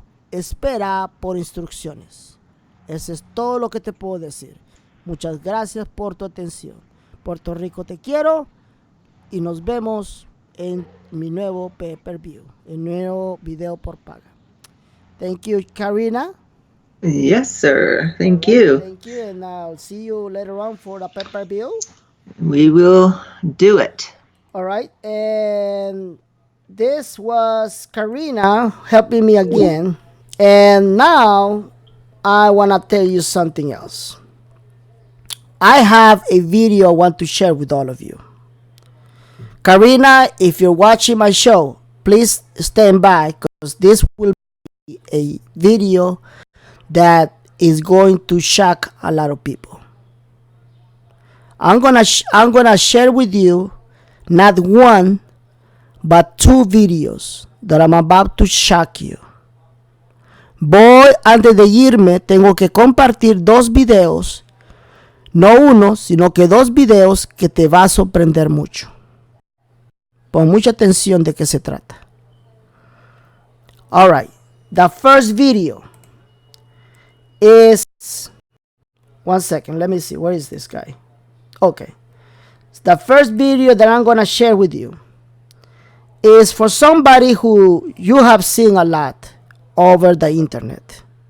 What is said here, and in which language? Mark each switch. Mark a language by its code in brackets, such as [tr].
[es] Espera por instrucciones. Eso es todo lo que te puedo decir. Muchas gracias por tu atención. Puerto Rico te quiero y nos vemos en mi nuevo pay-per-view, el nuevo video por paga. [en] Thank you, Karina. Yes, sir. Thank you. Thank you, and I'll see you later on for the pay-per-view. We will do it. All right, and this was Karina helping me again. And now I want to tell you something else. I have a video I want to share with all of you. Karina, if you're watching my show, please stand by because this will be a video that is going to shock a lot of people. I'm gonna share with you not one, but 2 videos that I'm about to shock you. [es] Voy, antes de irme, tengo que compartir 2 videos, no uno, sino que 2 videos que te va a sorprender mucho. Pon mucha atención de qué se trata. [en] All right, the first video is, one second, let me see, where is this guy? Okay, the first video that I'm gonna share with you is for somebody who you have seen a lot over the internet.